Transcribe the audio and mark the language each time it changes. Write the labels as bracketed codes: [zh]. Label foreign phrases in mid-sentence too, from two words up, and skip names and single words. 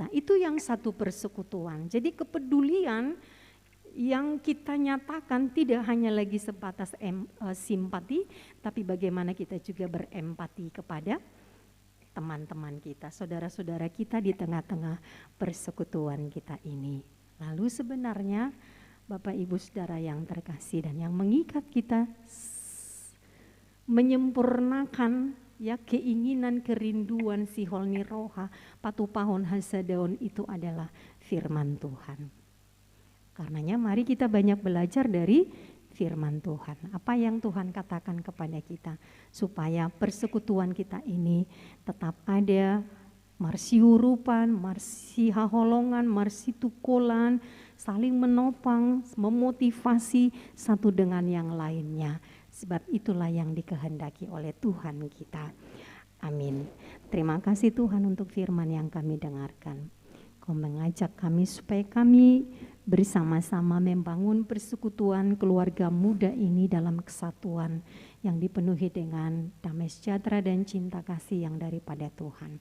[id] Itu yang satu persekutuan. Jadi kepedulian yang kita nyatakan tidak hanya lagi sebatas simpati, tapi bagaimana kita juga berempati kepada teman-teman kita, saudara-saudara kita di tengah-tengah persekutuan kita ini. Lalu sebenarnya Bapak Ibu Saudara yang terkasih dan yang mengikat kita menyempurnakan ya keinginan kerinduan [bbc] sihol niroha patupahon hasadaon [id] itu adalah firman Tuhan. Karenanya mari kita banyak belajar dari firman Tuhan. Apa yang Tuhan katakan kepada kita supaya persekutuan kita ini tetap ada, [bbc] marsi urupan, marsi haholongan, marsi tukolan, [id] saling menopang, memotivasi satu dengan yang lainnya. Sebab itulah yang dikehendaki oleh Tuhan kita. Amin. Terima kasih Tuhan untuk firman yang kami dengarkan. Kau mengajak kami supaya kami bersama-sama membangun persekutuan keluarga muda ini dalam kesatuan yang dipenuhi dengan damai sejahtera dan cinta kasih yang daripada Tuhan.